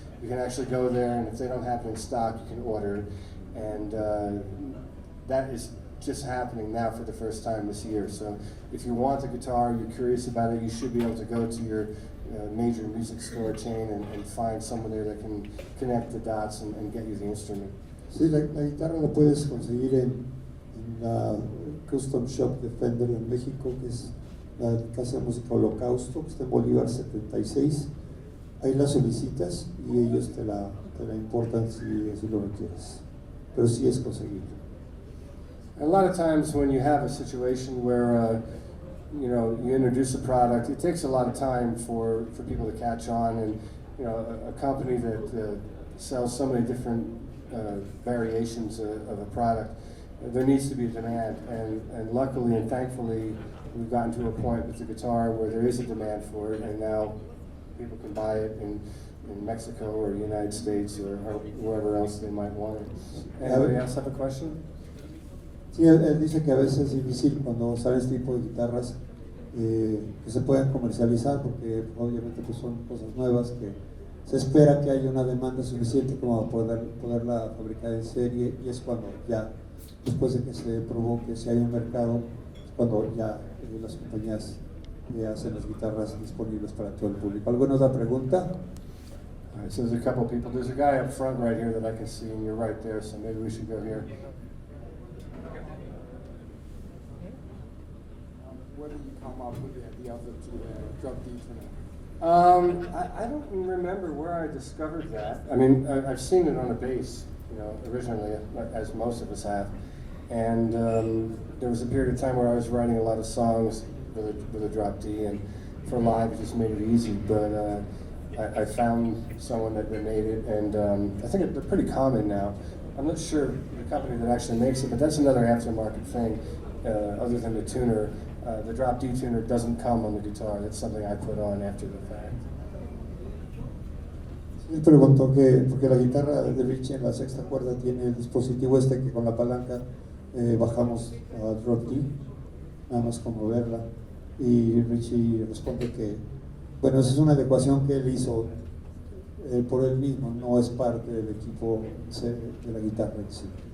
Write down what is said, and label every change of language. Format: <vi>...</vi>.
<en>You can actually go there, and if they don't have it in stock, you can order it. And that is just happening now for the first time this year. So if you want a guitar, you're curious about it, you should be able to go to your major music store chain and find someone there that can connect the dots and get you the instrument.</en> <es>Sí, la guitarra la puedes conseguir en la Custom Shop de Fender en México, que es la Casa de Música Holocausto, que está en Bolívar 76. Ahí la solicitas y ellos te la importan si lo requieres. Pero sí es conseguible.</es> <en>A lot of times when you have a situation where you introduce a product, it takes a lot of time for people to catch on, and a company that sells so many different variations of a product, there needs to be a demand, and luckily and thankfully we've gotten to a point with the guitar where there is a demand for it, and now people can buy it in Mexico or the United States or wherever else they might want it. Anybody else have a question?</en> <es>Sí, él dice que a veces es difícil cuando sale este tipo de guitarras que se puedan comercializar, porque obviamente pues son cosas nuevas que se espera que haya una demanda suficiente como para poderla fabricar en serie, y es cuando ya, después de que se probó que si hay un mercado, es cuando ya las compañías hacen las guitarras disponibles para todo el público. ¿Alguna otra pregunta?</es> <en>All right, so there's a couple people. There's a guy up front right here that I can see, and you're right there, so maybe we should go here. Where did you come up with the idea of the drug D tuner? I don't remember where I discovered that. I mean, I've seen it on a bass, originally, as most of us have. And there was a period of time where I was writing a lot of songs with a drop D, and for live it just made it easy. But I found someone that made it, and I think they're pretty common now. I'm not sure the company that actually makes it, but that's another aftermarket thing, other than the tuner. The drop D tuner doesn't come on the guitar. That's something I put on after the fact.</en> <es>Él preguntó que, porque la guitarra de Richie en la sexta cuerda tiene el dispositivo este que con la palanca bajamos a drop D, nada más con moverla, y Richie responde que, bueno, esa es una adecuación que él hizo por él mismo, no es parte del equipo de la guitarra en sí.</es>